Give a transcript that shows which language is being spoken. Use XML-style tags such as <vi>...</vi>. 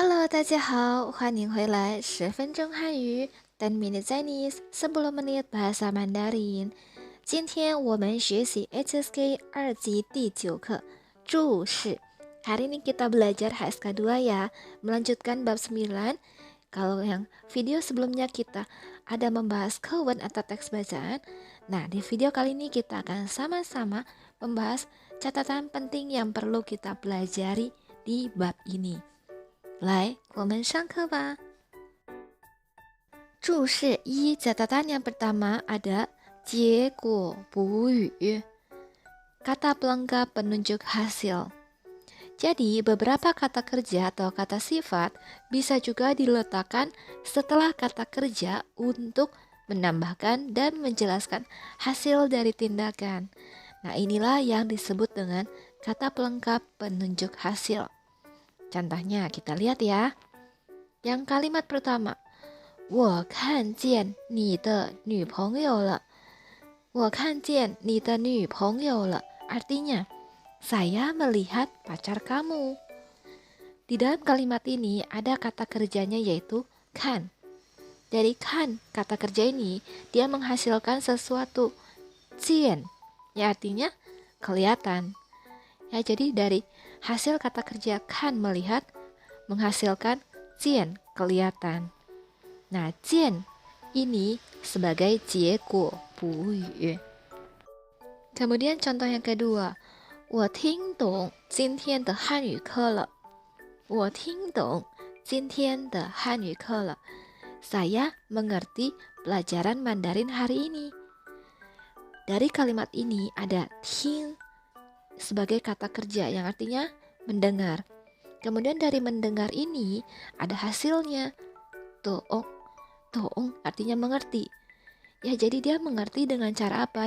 <zh>大家好，欢迎回来10分钟汉语</zh> <en>10 minutes Chinese</en> <id>10 menit bahasa Mandarin。</id> <zh>今天我们学习 HSK 2级第9课注释。</zh> <id>Hari ini kita belajar HSK 2 ya, melanjutkan bab 9. Kalau yang video sebelumnya kita ada membahas keyword atau teks bacaan. Nah, di video kali ini kita akan sama-sama membahas catatan penting yang perlu kita pelajari di bab ini.</id> <zh>来，我们上课吧。</zh> <id>注释一 catatan yang pertama ada 结果补语 kata pelengkap penunjuk hasil. Jadi beberapa kata kerja atau kata sifat bisa juga diletakkan setelah kata kerja untuk menambahkan dan menjelaskan hasil dari tindakan. Nah, inilah yang disebut dengan kata pelengkap penunjuk hasil. Contohnya kita lihat ya. Yang kalimat pertama,</id> <zh>我看见你的女朋友了。我看见你的女朋友了。</zh> <id>Artinya, saya melihat pacar kamu. Di dalam kalimat ini ada kata kerjanya yaitu kan. Dari kan, kata kerja ini, dia menghasilkan sesuatu. Jian, ya artinya kelihatan. Ya, jadi dari hasil kata kerja kan melihat menghasilkan jian kelihatan. Nah, jian ini sebagai 结果补语. Kemudian contoh yang kedua,</id> <zh>我听懂今天的汉语课了。我听懂今天的汉语课了。</zh> <id>Saya mengerti pelajaran Mandarin hari ini. Dari kalimat ini ada ting sebagai kata kerja yang artinya mendengar. Kemudian dari mendengar ini ada hasilnya. Toong. Toong artinya mengerti. Ya, jadi dia mengerti dengan cara apa?</id>